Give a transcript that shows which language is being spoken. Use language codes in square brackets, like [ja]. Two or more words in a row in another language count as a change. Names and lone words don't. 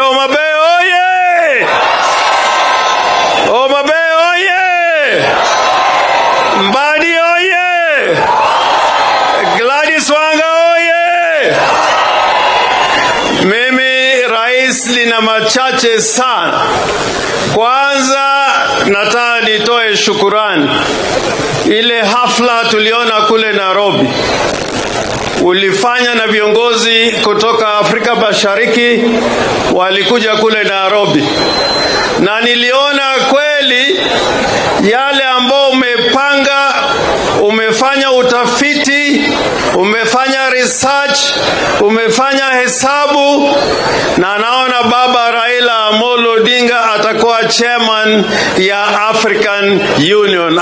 [sw] Homa Bay oye! Homa Bay oye! Mbadi oye! Gladys Wanga oye! Mimi rais, nina machache sana. Kwanza nataka nitoe shukurani. Ile hafla tuliona kule Nairobi ulifanya na viongozi kutoka Afrika Mashariki walikuja kule Nairobi, na niliona kweli yale ambao umepanga, umefanya utafiti, umefanya research, umefanya hesabu, na naona baba Raila Amolo Odinga atakuwa chairman ya African Union.